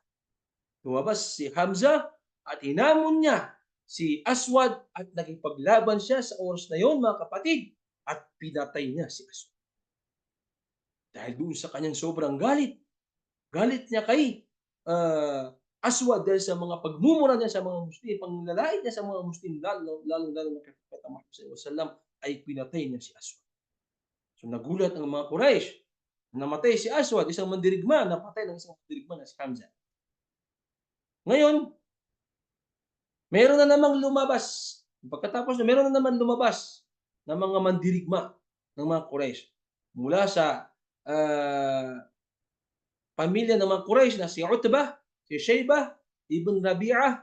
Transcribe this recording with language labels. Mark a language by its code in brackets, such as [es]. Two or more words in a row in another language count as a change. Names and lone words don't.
[tl] Lumabas si Hamza at hinamon niya si Aswad at nakipaglaban siya sa oras na yon, mga kapatid, at pinatay niya si Aswad. Dahil doon sa kanyang sobrang galit. Galit niya kay Aswad dahil sa mga pagmumura niya sa mga Muslim, panglalait niya sa mga Muslim, lalong-lalo na kay Propeta Muhammad [ar] صلى الله عليه وسلم, [tl] ay pinatay niya si Aswad. So nagulat ang mga Quraysh. Namatay si Aswad, isang mandirigma, napatay ng isang mandirigma na si Hamza. Ngayon, meron na namang lumabas. Pagkatapos na meron na naman lumabas ng mga mandirigma ng mga Quraysh mula sa pamilya ng mga Quraysh na si Utbah, si Shaybah, ibn Rabi'ah.